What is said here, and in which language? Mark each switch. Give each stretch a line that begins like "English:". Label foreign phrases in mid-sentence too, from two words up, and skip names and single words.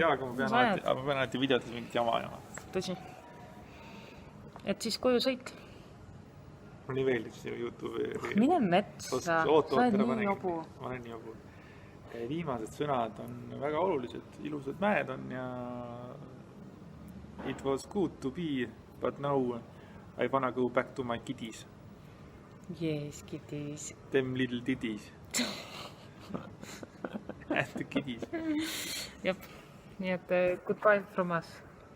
Estonian: Jaa, aga ma pean alati videotes mingit jama. Tõsi. Et siis koju sõit. Mul nii veeldib see YouTube'i. Mine metsa. Sa oled nii jobu. Ma olen nii jobu. Viimased sõnad on väga olulised. Ilusad mäed on ja
English: it was good to be, but now I wanna go back to my kiddies. Yes, kiddies. Them little titties. And the kiddies.
Estonian: Jep. Nii et
English: goodbye from us.